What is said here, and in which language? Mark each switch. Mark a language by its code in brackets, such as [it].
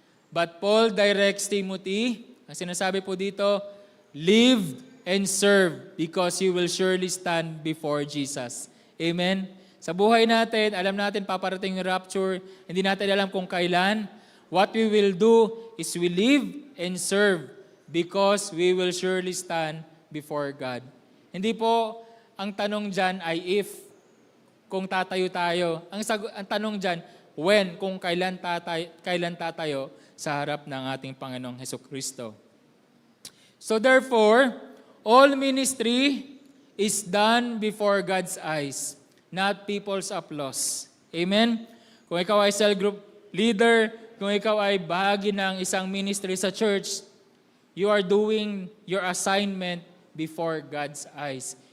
[en] But Paul directs Timothy, [tl] ang sinasabi po dito, [en] live and serve because you will surely stand before Jesus. Amen? [tl] Sa buhay natin, alam natin paparating yung rapture, hindi natin alam kung kailan. [en] What we will do is we live and serve because we will surely stand before God. [tl] Hindi po ang tanong dyan ay if, kung tatayo tayo. Ang tanong dyan, when, kung kailan tatayo sa harap ng ating Panginoong Hesukristo. [en] So therefore, all ministry is done before God's eyes, not people's applause. [tl] Amen? Kung ikaw ay cell group leader, kung ikaw ay bahagi ng isang ministry sa church, [en] you are doing your assignment before God's eyes.